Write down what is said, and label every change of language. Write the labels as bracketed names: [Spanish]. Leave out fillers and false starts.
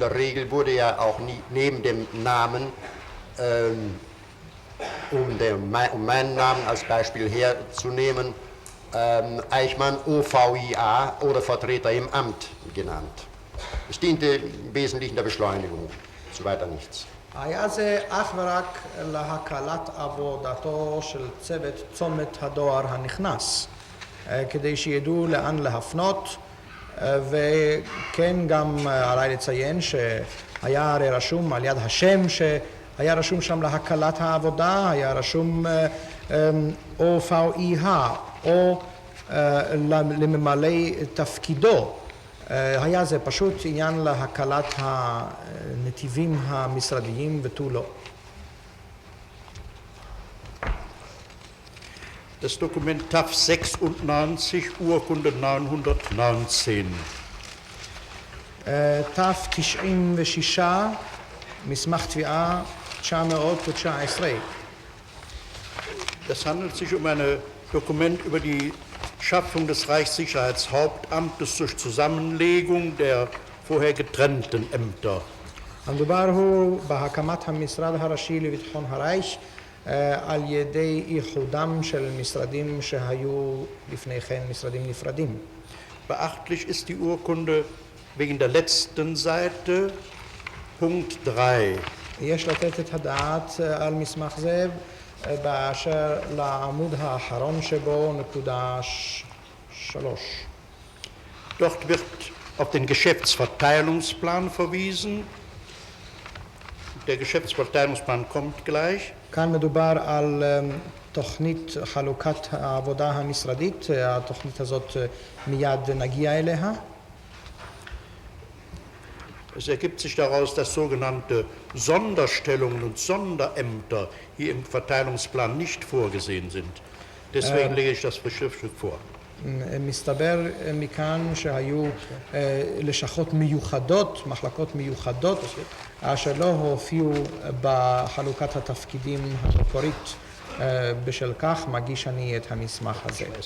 [German] In der Regel wurde ja auch neben dem Namen, um meinen Namen als Beispiel herzunehmen, Eichmann OVIA oder Vertreter im Amt genannt. Es diente im Wesentlichen der Beschleunigung, so weiter nichts. [Hebrew] היה זה אך ורק להקלת עבודתו של צוות צומת הדואר הנכנס, כדי שידעו לאן להפנות, וכן גם עליי לציין שהיה הרי רשום על יד השם שהיה רשום שם להקלת העבודה, היה רשום OVIH או לממלא תפקידו. היה זה פשוט עניין להקלת הנתיבים המשרדיים ותו לא. [German] Das Dokument TAF 96, Urkunde 919. [Hebrew] TAF 96, מסמך תביעה 919. [German] Das handelt sich um ein Dokument über die Schaffung des Reichssicherheitshauptamtes durch Zusammenlegung der vorher getrennten Ämter. [Hebrew] המדובר הוא בהקמת המשרד הראשי לביטחון הרייך על ידי איחודם של משרדים שהיו לפני כן משרדים נפרדים. [German] Beachtlich ist die Urkunde wegen der letzten Seite, Punkt 3. [Hebrew] יש לתת את הדעת על מסמך זה באשר לעמוד האחרון שבו נקודה 3. [German] Dort wird auf den Geschäftsverteilungsplan verwiesen. Der Geschäftsverteilungsplan kommt gleich. [Hebrew] כאן מדובר על תוכנית חלוקת העבודה המשרדית, התוכנית הזאת מיד נגיע אליה. [German] Es ergibt sich daraus, dass sogenannte Sonderstellungen und Sonderämter hier im Verteilungsplan nicht vorgesehen sind. Deswegen lege ich das Schriftstück vor. [Hebrew] מסתבר מכאן שהיו לשכות מיוחדות, מחלקות מיוחדות, אשר לא הופיעו בחלוקת התפקידים המקורית. בשל כך מגיש אני את המסמך הזה.